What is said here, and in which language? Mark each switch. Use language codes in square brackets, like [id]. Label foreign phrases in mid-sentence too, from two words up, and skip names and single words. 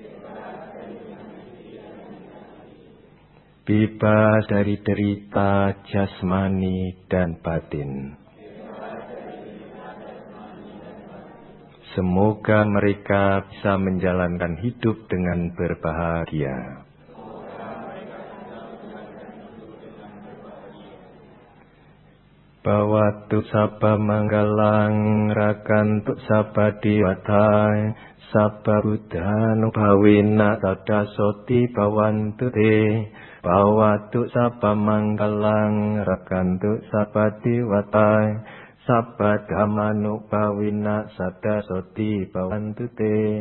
[id] Bebas dari derita jasmani dan batin. Semoga mereka bisa menjalankan hidup dengan berbahagia. [pi] Bawatu Sabba Manggalang Rakantu Sabba Diwatai Sabba Buddhanubhawina Sada Soti Bhavantu Te. Bawatu Sabba Manggalang Rakantu Sabba Diwatai Sabba Dhammanubhawina Sada Soti Bhavantu Te.